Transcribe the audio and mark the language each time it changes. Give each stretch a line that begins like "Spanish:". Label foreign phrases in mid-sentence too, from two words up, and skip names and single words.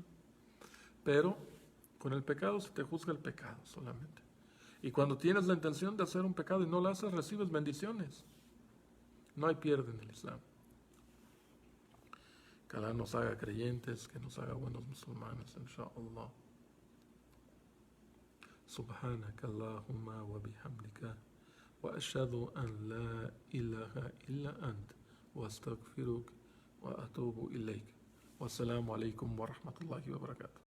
Spanish: Pero con el pecado se te juzga el pecado solamente. Y cuando tienes la intención de hacer un pecado y no lo haces, recibes bendiciones. No hay pierde en el Islam. Que Allah nos haga creyentes, que nos haga buenos musulmanes, inshallah.
Arabic: سبحانك اللهم وبحمدك وأشهد أن لا إله إلا أنت وأستغفرك وأتوب إليك والسلام عليكم ورحمة الله وبركاته.